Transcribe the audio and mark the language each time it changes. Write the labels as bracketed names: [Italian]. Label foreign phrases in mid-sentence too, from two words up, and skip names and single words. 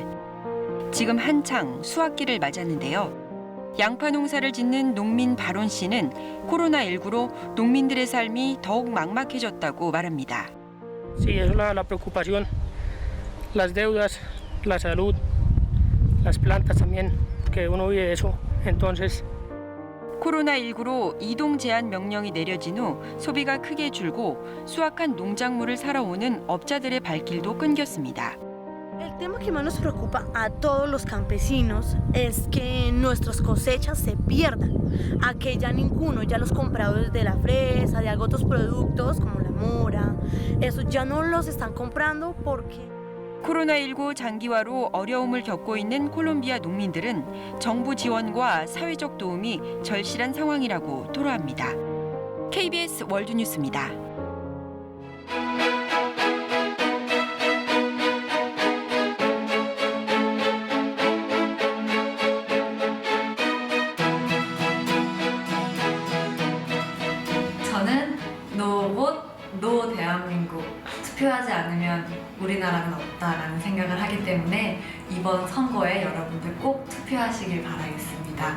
[Korean] 지금 한창 수확기를 맞았는데요. 양파 농사를 짓는 농민 바론 씨는 코로나19로 농민들의 삶이 더욱 막막해졌다고 말합니다. [Spanish] Sí, es la preocupación, las deudas. La salud, las plantas también, que uno vive de eso. Entonces, [Korean] 코로나19로 이동 제한 명령이 내려진 후 소비가 크게 줄고 수확한 농작물을 사러 오는 업자들의 발길도 끊겼습니다. [Spanish] El tema que más nos preocupa a todos los campesinos es que nuestras cosechas se pierdan, a que ya ninguno, ya los compradores de la fresa, de otros productos como la mora, eso ya no los están comprando porque [Korean] 코로나19 장기화로 어려움을 겪고 있는 콜롬비아 농민들은 정부 지원과 사회적 도움이 절실한 상황이라고 토로합니다. KBS 월드뉴스입니다. 저는 노봇, 노 대한민국 투표하지 않으면 우리나라는 없다라는 생각을 하기 때문에 이번 선거에 여러분들 꼭 투표하시길 바라겠습니다.